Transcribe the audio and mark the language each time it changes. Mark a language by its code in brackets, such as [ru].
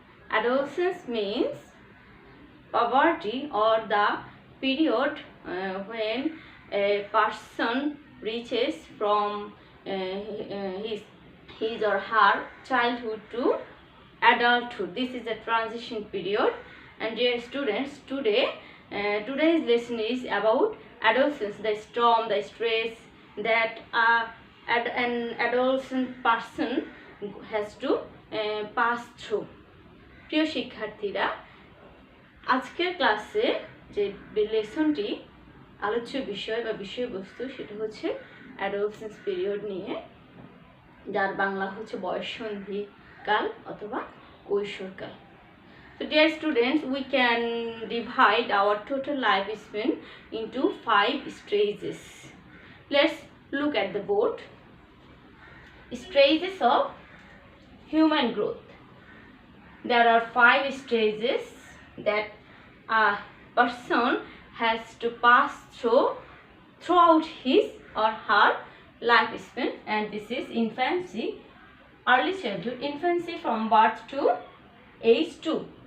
[en] Adolescence means puberty or the period when a person reaches from his or her childhood to adulthood. This is a transition period. And dear students, today's lesson is about adolescence, the storm, the stress that an adolescent person has to pass through. [bn] প্রিয় শিক্ষার্থীরা, আজকের ক্লাসে যে লেসনটি আলোচ্য বিষয় বা বিষয়বস্তু সেটা হচ্ছে অ্যাডোলেসেন্স পিরিয়ড নিয়ে, যার বাংলা হচ্ছে বয়ঃসন্ধিকাল অথবা কৈশোরকাল। [en] So dear students, we can divide our total lifespan into 5 stages. Let's look at the board. Stages of human growth. There are 5 stages that a person has to pass throughout his or her lifespan, and this is infancy, early childhood, infancy from birth to age 2,